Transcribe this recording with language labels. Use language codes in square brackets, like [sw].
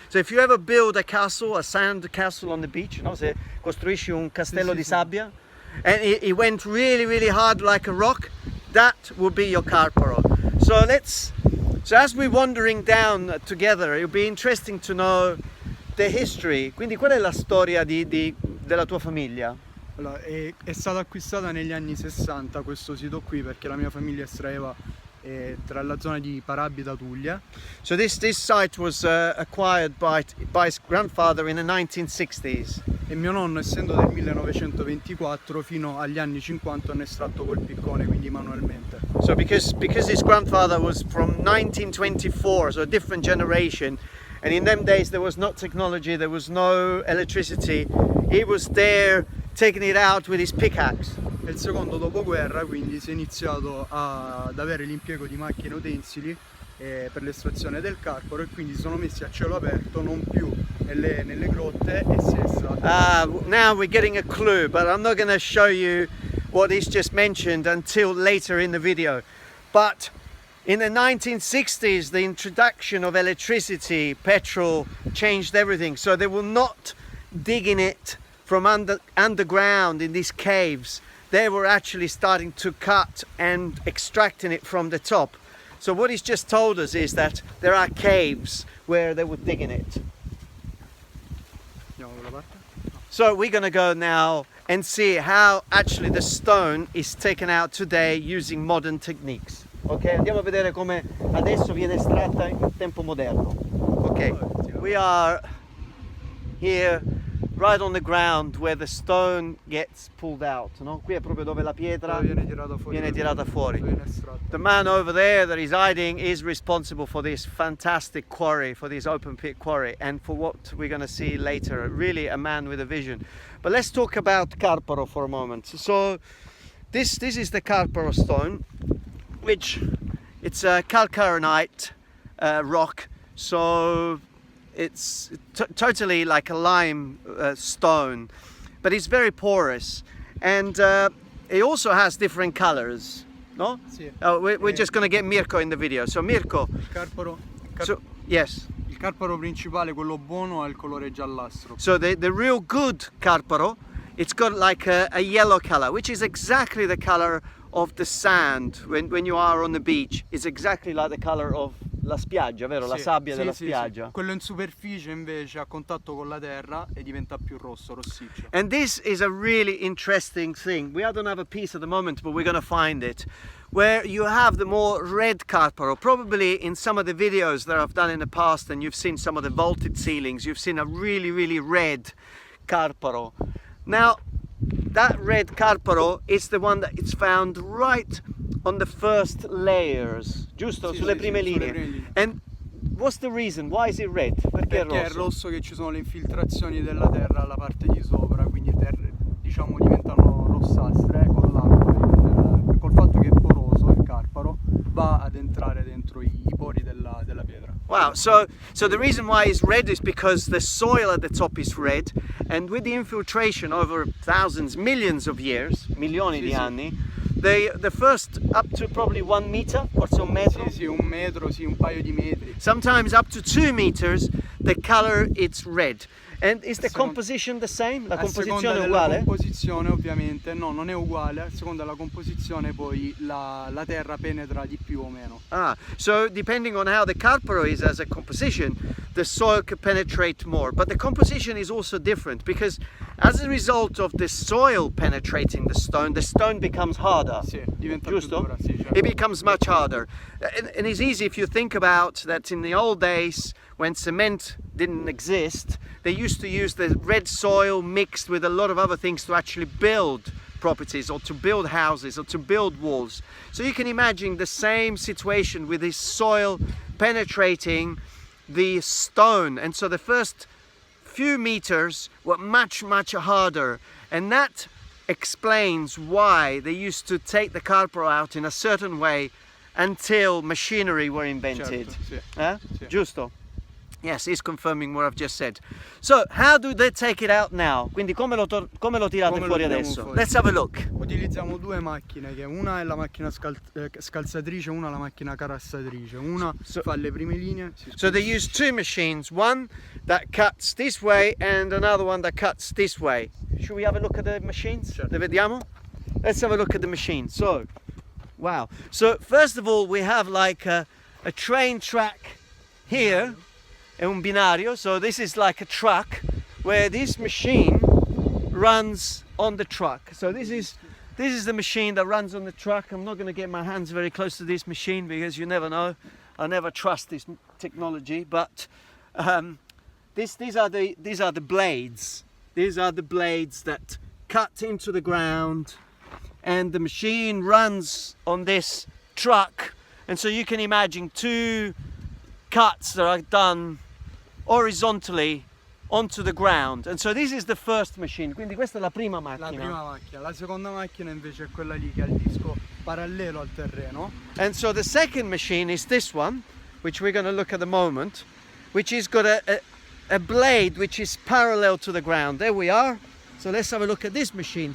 [en] So if you ever build a castle, a sand castle on the beach, no? [it] Se costruisci un castello di sabbia, [en] and it went really, really hard like a rock, that will be your Carparo. So as we're wandering down together, it'll be interesting to know the history. [it] Quindi qual è la storia della tua famiglia? Allora, è stata acquistata negli anni 60 questo sito qui perché la mia famiglia estraeva tra la zona di Parabita, Puglia. [en] So this site was acquired by his grandfather in the 1960s. [it] E mio nonno, essendo del 1924, fino agli anni 50 hanno estratto col piccone, quindi manualmente. [en] So because his grandfather was from 1924, so a different generation, and in them days there was no technology, there was no electricity, he was there taking it out with his pickaxe. [it] E il secondo dopoguerra, quindi si è iniziato ad avere l'impiego di macchine e utensili per l'estrazione del Carparo, e quindi si sono messi a cielo aperto, non più nelle grotte, e si è estratto. [en] Now we're getting a clue, but I'm not going to show you what he's just mentioned until later in the video. But in the 1960s, the introduction of electricity, petrol, changed everything. So they were not digging it from underground in these caves. They were actually starting to cut and extracting it from the top. So what he's just told us is that there are caves where they were digging it. So we're going to go now and see how actually the stone is taken out today using modern techniques. [it] Ok, andiamo a vedere come adesso viene estratta in tempo moderno. [en] Ok, we are here right on the ground where the stone gets pulled out, no? [it] Qui è proprio dove la pietra viene tirata fuori. [en] The man over there that is hiding is responsible for this fantastic quarry, for this open pit quarry, and for what we're going to see later. Really a man with a vision. But let's talk about Carparo for a moment. So this is the Carparo stone, which it's a calcarenite rock. So it's totally like a lime stone, but it's very porous, and it also has different colors, no? [it] Sì. [en] We're just going to get Mirko in the video. So Mirko, [it] Il Carparo, [en] yes. [it] il Carparo principale, quello buono, ha il colore giallastro. [en] So the real good Carparo, it's got like a yellow color, which is exactly the color of the sand when you are on the beach. It's exactly like the color of [it] la spiaggia, vero? La sabbia della spiaggia. Sì. Quello in superficie invece a contatto con la terra e diventa più rossiccio. [en] And this is a really interesting thing. We don't have a piece at the moment, but we're going to find it. Where you have the more red Carparo, probably in some of the videos that I've done in the past, and you've seen some of the vaulted ceilings, you've seen a really, really red Carparo. Now, that red Carparo is the one that it's found right on the first layers, [it] giusto? Sulle prime linee. [en] And what's the reason? Why is it red? [it] Perché è rosso che ci sono le infiltrazioni della terra alla parte di sopra, quindi diciamo diventano rossastre con l'acqua, col fatto che è poroso il Carparo va ad entrare dentro i pori della pietra. [en] Wow, so the reason why it's red is because the soil at the top is red, and with the infiltration over thousands, millions of years, [it] milioni di anni, [en] the first up to probably 1 meter, [it] forse un metro? Sì, un metro, sì, un paio di metri. [en] Sometimes up to 2 meters, the color it's red. And is the composition the same? [it] La composizione è uguale? La composizione ovviamente no, non è uguale, a seconda della composizione poi la terra penetra di più o meno. [en] So depending on how the Carparo is as a composition, the soil could penetrate more. But the composition is also different because as a result of the soil penetrating the stone becomes harder. [it] Sì, diventa Giusto? più dura, sì, certo. [en] It becomes much harder. And it's easy if you think about that in the old days when cement didn't exist, they used to use the red soil mixed with a lot of other things to actually build properties, or to build houses, or to build walls. So you can imagine the same situation with this soil penetrating the stone, and so the first few meters were much harder, and that explains why they used to take the Carparo out in a certain way until machinery were invented. [it] Certo, sì. Sì. Giusto? [en] Yes, he's confirming what I've just said. So, how do they take it out now? [it] Quindi come lo tirate fuori adesso? Fuori? [en] Let's have a look. [it] Utilizziamo due macchine, che una è la macchina scalzatrice, una la macchina carassatrice. Una fa le prime linee. [en] So they use two machines, one that cuts this way and another one that cuts this way. Should we have a look at the machines? [it] Certo. Le vediamo? [en] Let's have a look at the machine. So, wow. So first of all, we have like a train track here. [it] È un binario, [en] so this is like a truck where this machine runs on the truck. So this is the machine that runs on the truck. I'm not going to get my hands very close to this machine because you never know. I never trust this technology. But these are the blades. These are the blades that cut into the ground, and the machine runs on this truck. And so you can imagine two cuts that are done horizontally onto the ground, and so this is the first machine. [it] Quindi questa è la prima macchina. La prima macchina. La seconda macchina invece è quella lì che ha il disco parallelo al terreno. [en] And so the second machine is this one, which we're going to look at the moment, which has got a blade which is parallel to the ground. There we are. So let's have a look at this machine.